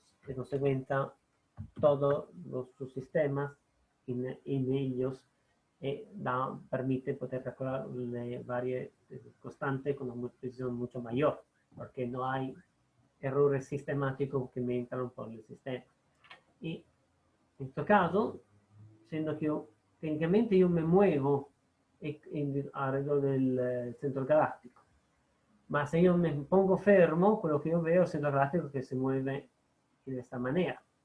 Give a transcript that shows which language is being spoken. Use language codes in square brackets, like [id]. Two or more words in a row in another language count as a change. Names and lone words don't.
[es] De consecuencia, todos los subsistemas en ellos permite poder calcular varias constantes con una precisión mucho mayor, porque no hay errores sistemáticos que me entran por el sistema. Y en este caso, siendo que técnicamente yo me muevo alrededor del centro galáctico, [it] ma se yo me pongo fermo, quello che io vedo è il centro galattico che si muove in questa maniera.